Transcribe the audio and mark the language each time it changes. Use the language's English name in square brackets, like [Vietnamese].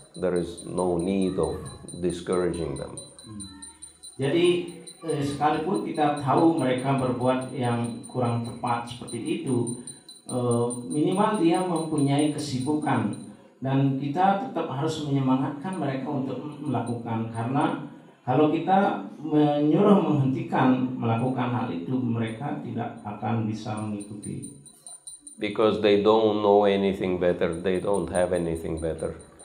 [English] There is no need of discouraging them. [Indonesian] Jadi sekalipun kita tahu mereka berbuat yang kurang tepat seperti itu, minimal dia mempunyai kesibukan dan kita tetap harus menyemangatkan mereka untuk melakukan, karena kalau kita menyuruh menghentikan melakukan hal itu, mereka tidak akan bisa mengikuti. [English] Because they don't know anything better, they don't have anything better.